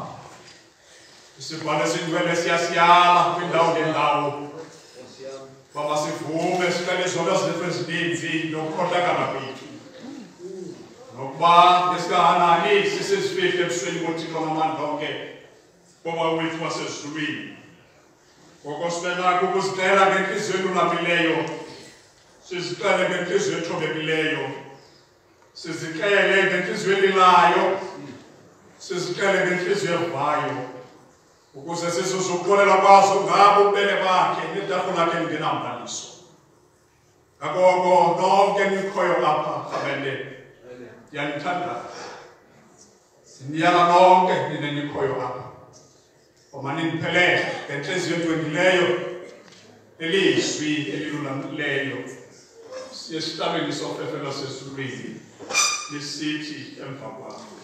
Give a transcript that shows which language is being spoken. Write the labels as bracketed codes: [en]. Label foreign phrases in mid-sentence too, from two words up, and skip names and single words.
[xh] Isibhalo esingcwele siyasiyala kwindawo ngendawo. Baba sivume siqale zonke zethu ezininzi nokukhohlakala kwethu. Nokuba ngesingakanani sisesifihle ebusweni boThixo ngamandla onke ngoba wethu wasezulwini. Ngoko sibenakho ukuzicela ngenhliziyo elulamileyo, sizicele ngenhliziyo ethobekileyo, sizicele ngenhliziyo elilayo, sizicele ngenhliziyo evayo, ukuze sizokuxolela kwazo ngabo ububele bakhe netafula lakhe elingenambaliso. Ngakho nonke nikhoyo lapha Kabende, yanithanda. Siniyala nonke nina nikhoyo lapha. Uma niniphelele ngenhliziyo edwengileyo, elizwi elilulamileyo, siyesihlabeni sofefe lwasezulwini lisithi emva kwakho.